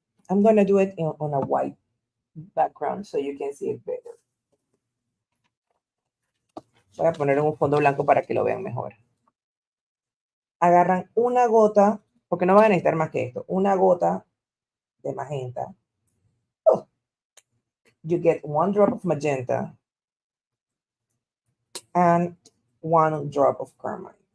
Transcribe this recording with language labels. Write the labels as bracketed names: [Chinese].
[English] I'm going to do it on a white background so you can see it better. [Spanish] Voy a poner un fondo blanco para que lo vean mejor. Agarran una gota, porque no van a necesitar más que esto, una gota de magenta. Oh. [English] You get 1 drop of magenta and 1 drop of carmine.